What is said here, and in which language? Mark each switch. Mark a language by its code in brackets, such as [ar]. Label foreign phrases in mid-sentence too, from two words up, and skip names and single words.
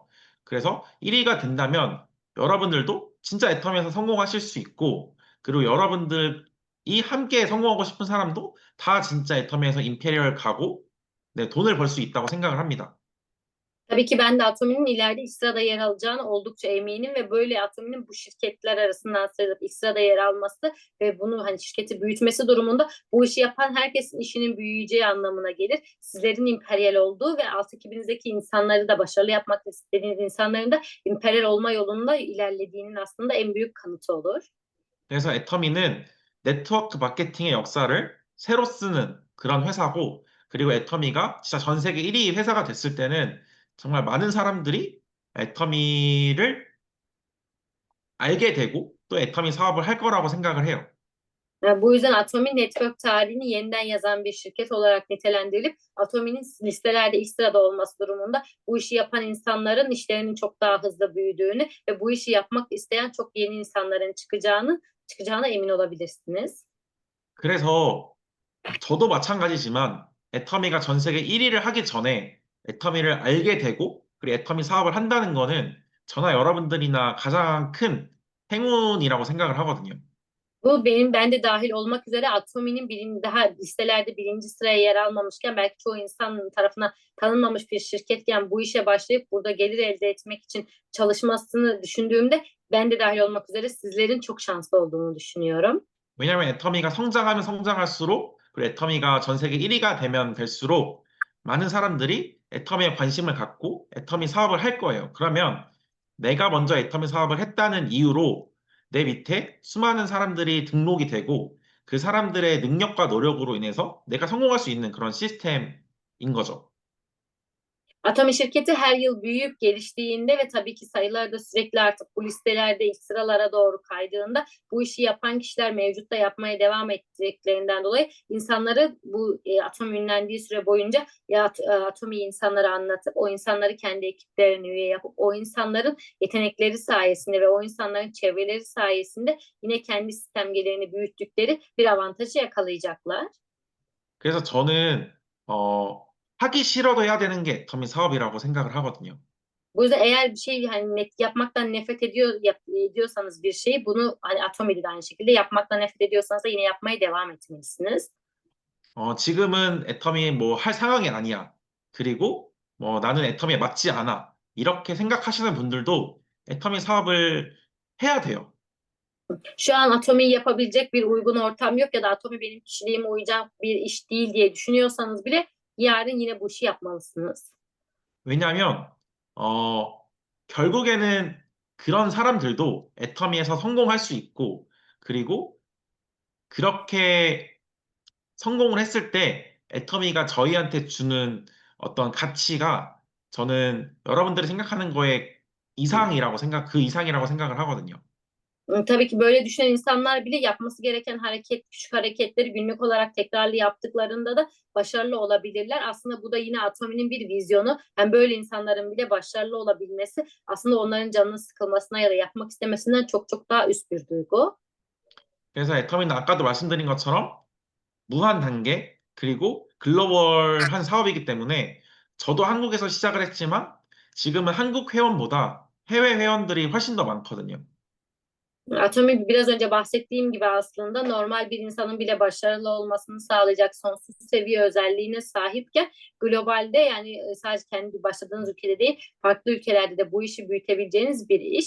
[ko] 그래서 1위가 된다면 여러분들도 진짜 애터미에서 성공하실 수 있고, 그리고 여러분들이 함께 성공하고 싶은 사람도 다 진짜 애터미에서 임페리얼 가고, 네, 돈을 벌 수 있다고 생각을 합니다. [tr] Tabii ki ben de Atomi'nin ileride ilk sırada yer alacağını oldukça eminim ve böyle Atomi'nin bu şirketler arasından sıyrılıp ilk sırada yer alması ve bunu hani şirketi büyütmesi durumunda bu işi yapan herkesin işinin büyüyeceği anlamına gelir. Sizlerin imperyal olduğu ve alt ekibinizdeki insanları da başarılı yapmak istediğiniz insanların da imperyal olma yolunda ilerlediğinin aslında en büyük kanıtı olur. [ko] 그래서 애터미는 네트워크 마케팅의 역사를 새로 쓰는 그런 회사고, 그리고 애터미가 진짜 전 세계 1위 회사가 됐을 때는 정말 많은 사람들이 애터미를 알게 되고 또 애터미 사업을 할 거라고 생각을 해요. [tr] Yani bu yüzden Atomi network tarihini yeniden yazan bir şirket olarak nitelendirilip Atomi'nin listelerde ilk sırada olması durumunda bu işi yapan insanların işlerinin çok daha hızlı büyüdüğünü ve bu işi yapmak isteyen çok yeni insanların çıkacağına emin olabilirsiniz. [ko] 그래서 저도 마찬가지지만 애터미가 전 세계 1위를 하기 전에 애터미를 알게 되고 그리고 애터미 사업을 한다는 거는 저나 여러분들이나 가장 큰 행운이라고 생각을 하거든요. [tr] Ben de dahil olmak üzere Atomi'nin daha listelerde birinci sıraya yer almamışken belki çoğu insan tarafından tanınmamış bir şirketken bu işe başlayıp burada gelir elde etmek için çalışmasını düşündüğümde ben de dahil olmak üzere sizlerin çok şanslı olduğunu düşünüyorum. [ko] 왜냐하면 애터미가 성장하면 성장할수록 그리고 애터미가 전 세계 1위가 되면 될수록 많은 사람들이 애터미에 관심을 갖고 애터미 사업을 할 거예요. 그러면 내가 먼저 애터미 사업을 했다는 이유로 내 밑에 수많은 사람들이 등록이 되고 그 사람들의 능력과 노력으로 인해서 내가 성공할 수 있는 그런 시스템인 거죠. [tr] Atomi şirketi her yıl büyüyüp geliştiğinde ve tabii ki sayıları da sürekli artıp bu listelerde ilk sıralara doğru kaydığında bu işi yapan kişiler mevcutta yapmaya devam ettiklerinden dolayı insanları bu Atomi ünlendiği süre boyunca Atomi'yi insanlara anlatıp o insanları kendi ekiplerine üye yapıp o insanların yetenekleri sayesinde ve o insanların çevreleri sayesinde yine kendi sistem gelirini büyüttükleri bir avantajı yakalayacaklar. [ko] 그래서 저는 하기 싫어도 해야 되는 게 애터미 사업이라고 생각을 하거든요. [tr] Bu yüzden eğer bir şey hani yapmaktan nefret ediyorsanız bir şeyi bunu hani Atomi'de de aynı şekilde yapmaktan nefret ediyorsanız da yine yapmaya devam etmelisiniz. [ko] 지금은 애터미 뭐 할 상황이 아니야. 그리고 뭐 나는 애터미에 맞지 않아. 이렇게 생각하시는 분들도 애터미 사업을 해야 돼요. [tr] Şu an Atomi'yi yapabilecek bir uygun ortam yok ya da Atomi benim kişiliğime uyacak bir iş değil diye düşünüyorsanız bile yarın yine bu işi yapmalısınız. [ko] 왜냐하면 결국에는 그런 사람들도 애터미에서 성공할 수 있고 그리고 그렇게 성공을 했을 때 애터미가 저희한테 주는 어떤 가치가 저는 여러분들이 생각하는 거에 그 이상이라고 생각을 하거든요. [tr] Tabii ki böyle düşünen insanlar bile yapması gereken küçük hareketleri günlük olarak tekrarlı yaptıklarında da başarılı olabilirler. Aslında bu da yine Atomi'nin bir vizyonu. Hem böyle insanların bile başarılı olabilmesi aslında onların canının sıkılmasına ya da yapmak istemesinden çok çok daha üst bir duygu. [ko] 그래서 애터미는 아까도 말씀드린 것처럼 무한 단계 그리고 글로벌한 사업이기 때문에 저도 한국에서 시작을 했지만 지금은 한국 회원보다 해외 회원들이 훨씬 더 많거든요. [tr] Atomi biraz önce bahsettiğim gibi aslında normal bir insanın bile başarılı olmasını sağlayacak sonsuz seviye özelliğine sahipken globalde yani sadece kendi başladığınız ülkede değil farklı ülkelerde de bu işi büyütebileceğiniz bir iş.